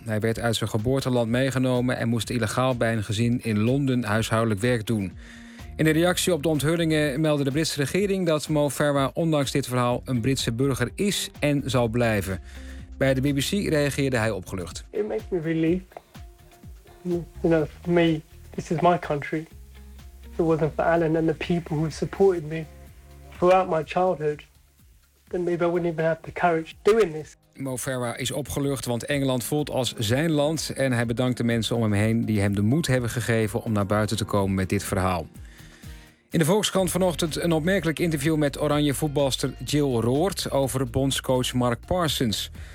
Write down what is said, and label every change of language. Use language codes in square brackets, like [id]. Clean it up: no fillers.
[nl] Hij werd uit zijn geboorteland meegenomen en moest illegaal bij een gezin in Londen huishoudelijk werk doen. In de reactie op de onthullingen meldde de Britse regering dat Mo Farah ondanks dit verhaal een Britse burger is en zal blijven. Bij de BBC reageerde hij opgelucht. [en] It makes me relieved. You know, for me, this is my country. If it wasn't for Alan and the people who supported me throughout my childhood, then maybe I wouldn't even have the courage doing this. [nl] Mo Farah is opgelucht, want Engeland voelt als zijn land. En hij bedankt de mensen om hem heen die hem de moed hebben gegeven om naar buiten te komen met dit verhaal. In de Volkskrant vanochtend een opmerkelijk interview met oranje voetbalster Jill Roord over bondscoach Mark Parsons.